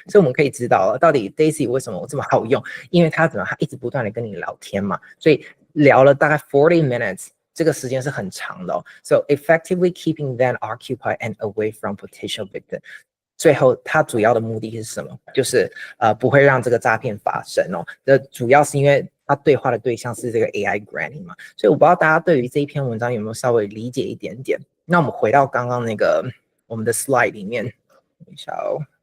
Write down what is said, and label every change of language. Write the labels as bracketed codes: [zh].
[zh] 所以我们可以知道了，到底 Daisy 为什么这么好用？因为他他一直不断的跟你聊天嘛，所以聊了大概 [en] 40 minutes。 [zh] 这个时间是很长的哦。 [en] So effectively keeping them occupied and away from potential victim。 [zh] 最后，它主要的目的是什么？就是不会让这个诈骗发生哦。这主要是因为他对话的对象是这个 AI granny 嘛，所以我不知道大家对于这一篇文章有没有稍微理解一点点。那我们回到刚刚那个我们的 slide 里面，等一下哦。